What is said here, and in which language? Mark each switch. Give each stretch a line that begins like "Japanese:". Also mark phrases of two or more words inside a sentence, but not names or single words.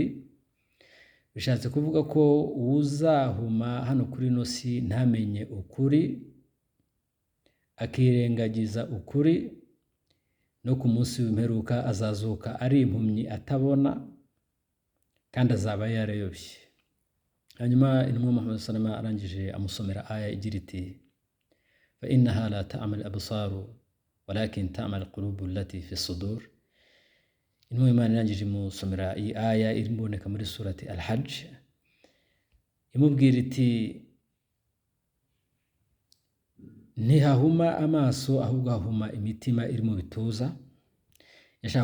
Kinyarwanda: Bishatse kuvuga ko uzahuma hano kuri ino si ntamenye ukuri, akirengagiza ukuri, no ku munsi w'imperuka azazuka ari impumyi atabona, kandi azaba yarayobye. Hanyuma intumwa Muhammad
Arabic: صلى الله عليه وسلم
Kinyarwanda: arangije amusomera aya igira iti
Arabic: فإنها لا تعمى الأبصار ولكن تعمى القلوب التي في الصدور.
Kinyarwanda: Intumwa y'Imana irangije imusomera iyi aya iriboneka muri surati Al-Hajj, imubwira iti ntihahuma amaso ahubwo hahuma imitima iri mu bituza.